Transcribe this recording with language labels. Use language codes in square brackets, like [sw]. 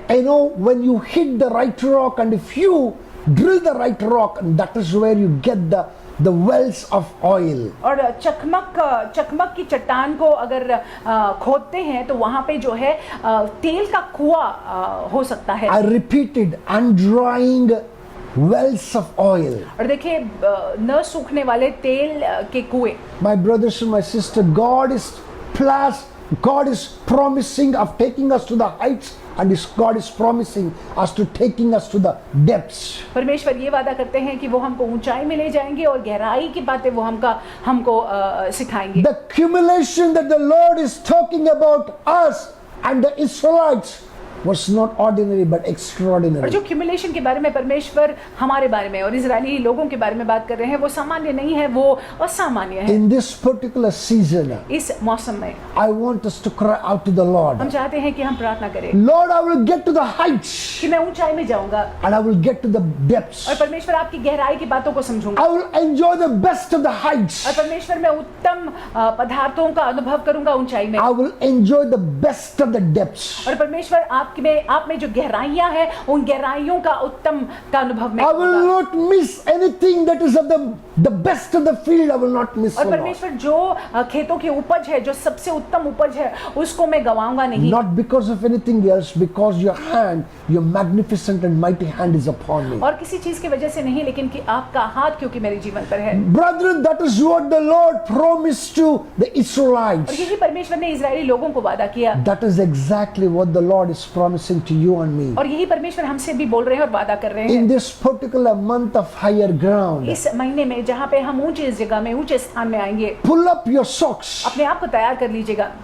[en] I know when you hit the right rock and if you drill the right rock, and that is where you get the wells of oil. [hi] और चकमक की चट्टान को अगर खोदते हैं तो वहाँ पे जो है तेल का कुआं हो सकता है। [en] I repeated, undrying wells of oil. [hi] और देखिए न सूखने वाले तेल के कुएं। [en] My brothers and my sister, God is God is promising of taking us to the heights, and God is promising us to taking us to the depths. [hi] परमेश्वर ये वादा करते हैं कि वो हमको ऊंचाई में ले जाएंगे और गहराई की बातें वो हमको सिखाएंगे। [en] The accumulation that the Lord is talking about us and the Israelites was not ordinary but [hi] और [en] extraordinary. [hi] जो accumulation के बारे में परमेश्वर हमारे बारे में और इजरायली लोगों के बारे में बात कर रहे हैं वो सामान्य नहीं है, वो असामान्य है। [en] In this particular season, [hi] इस मौसम में [en] I want us to cry out to the Lord. [hi] हम चाहते हैं कि हम प्रार्थना करें [en] Lord, I will get to the heights [hi] कि मैं ऊंचाई में जाऊंगा [en] and I will get to the depths. [hi] और परमेश्वर आपकी गहराई की बातों को समझूंगा [en] I will enjoy the best of the heights. [hi] और परमेश्वर मैं उत्तम पदार्थों का अनुभव करूंगा ऊंचाई में [en] I will enjoy the best of the depths. [hi] और परमेश्वर आप में जो गहराइयां हैं उन गहराइयों का उत्तम का अनुभव मैं [en] I will [hi] करूंगा। [en] not miss anything that is of the best of the field. I will not miss. [hi] और [en] O Lord. [hi] परमेश्वर जो खेतों की उपज है, जो सबसे उत्तम उपज है, उसको मैं गवाऊंगा नहीं। [en] Not because of anything else, because your hand, your magnificent and mighty hand is upon me. [hi] और किसी चीज की वजह से नहीं, लेकिन कि आपका हाथ क्योंकि मेरे जीवन पर है। [en] Brethren, that is what the Lord promised to the [hi] और [en] Israelites. [hi] यही परमेश्वर ने इजरायली लोगों को वादा किया [en] That is exactly what the Lord is promising to you and me. [hi] और यही परमेश्वर हमसे भी बोल रहे हैं और वादा कर रहे [en] In [hi] हैं। [en] this particular month of higher ground, [hi] इस महीने में जहाँ पे हम ऊंचे इस जगह में ऊंचे स्थान में आएंगे, [en] pull up your socks [hi] अपने आप को तैयार कर लीजिएगा,